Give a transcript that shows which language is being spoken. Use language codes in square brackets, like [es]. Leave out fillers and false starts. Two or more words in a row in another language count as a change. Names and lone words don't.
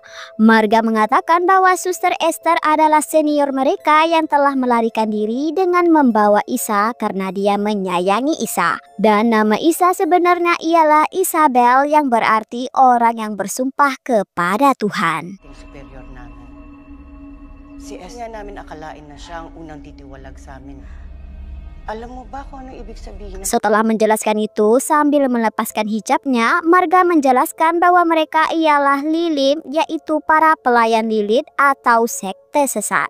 [id] Marga mengatakan bahwa Suster Esther adalah senior mereka yang telah melarikan diri dengan membawa Isa karena dia menyayangi Isa. Dan nama Isa sebenarnya ialah Isabel yang berarti orang yang bersumpah kepada Tuhan. [tl] Superior namin. Si Esther namin akalain na siya ang unang titiwalag sa amin. Alam mo ba kung ano ibig sabihin? [id] Setelah menjelaskan itu sambil melepaskan hijabnya, Marga menjelaskan bahwa mereka ialah Lilim, yaitu para pelayan Lilith atau sekte sesat.